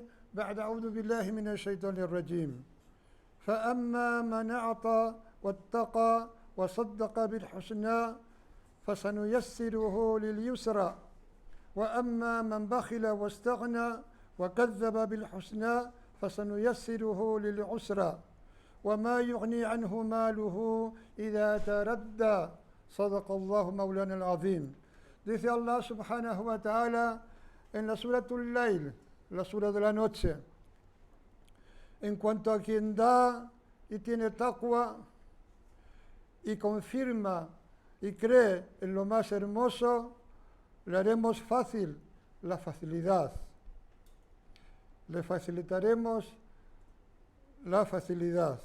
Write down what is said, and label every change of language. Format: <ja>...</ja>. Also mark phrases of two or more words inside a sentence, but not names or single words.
<ar>بعد أعوذ بالله من الشيطان الرجيم: فأما من أعطى واتقى وصدق بالحسنى فسنيسره لليسرى، وأما من بخل واستغنى وكذب بالحسنى فسنيسره للعسرى، وما يغني عنه ماله إذا تردى. صدق الله مولانا العظيم.</ar> <es>Dice</es> <ar>الله سبحانه وتعالى</ar> <es>en la</es> <ar>سورة الليل,</ar> <es>la sura de la noche, en cuanto a quien da y tiene taqwa y confirma y cree en lo más hermoso, le haremos fácil la facilidad. Le facilitaremos la facilidad.</es>